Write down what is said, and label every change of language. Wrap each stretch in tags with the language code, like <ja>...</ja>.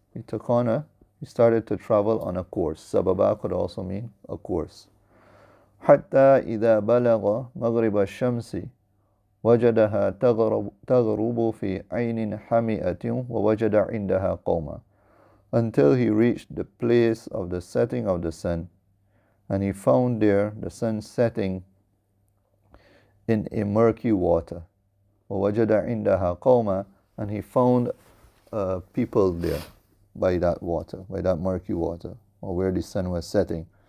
<en>He started to travel on a course. Sababa could also mean a course.</en> <ar>حتى إذا بلغ مغرب الشمس وجدها تغرب في عين حمئة ووجد عندها قوما.</ar> <en>Until he reached the place of the setting of the sun, and he found there the sun setting in a murky water.</en> <ar>ووجد عندها قوما,</ar> <en>and he found people there by that water, by that murky water, or where the sun was setting.</en>